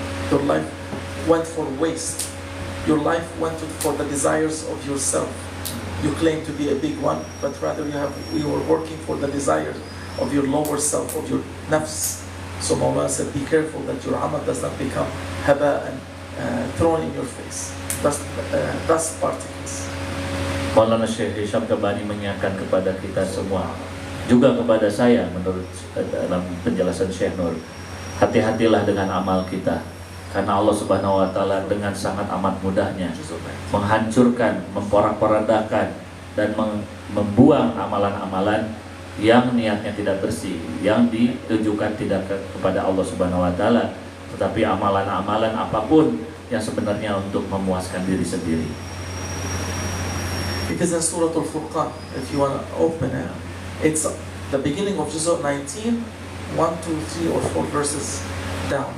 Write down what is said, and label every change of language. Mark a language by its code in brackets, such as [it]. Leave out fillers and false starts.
[en] Your life went for waste. Your life went for the desires of yourself. You claim to be a big one, but rather you were working for the desires of your lower self, of your nafs. So Mawlana said, be careful that your amal does not become haba and thrown in your face. Dust particles. [id] Maulana Syekh Hisham kembali mengingatkan kepada kita semua, juga kepada saya menurut dalam penjelasan Syekh Nur, hati-hatilah dengan amal kita, karena Allah Subhanahu wa taala dengan sangat amat mudahnya menghancurkan, memporak-porandakan, dan membuang amalan-amalan yang niatnya tidak bersih, yang ditujukan tidak kepada Allah Subhanahu wa taala, tetapi amalan-amalan apapun yang sebenarnya untuk memuaskan diri sendiri. [en] Because in Surah Al-Furqan, if you want to open it, it's the beginning of Juz' 19, 1, 2, 3 or 4 verses down.